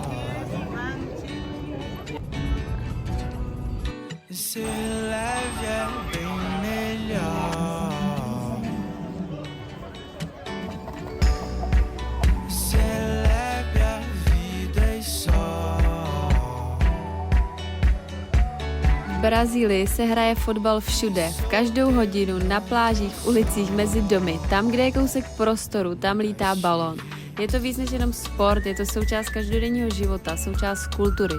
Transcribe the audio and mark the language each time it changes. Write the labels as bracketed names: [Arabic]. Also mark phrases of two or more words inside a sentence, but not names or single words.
[Portuguese] Ser leve é bem melhor. Ser leve a vida é só. [Czech] V Brazílii se hraje fotbal všude, v každou hodinu, na plážích, v ulicích, mezi domy. Tam, kde je kousek prostoru, tam lítá balón. Je to víc než jenom sport, je to součást každodenního života, součást kultury.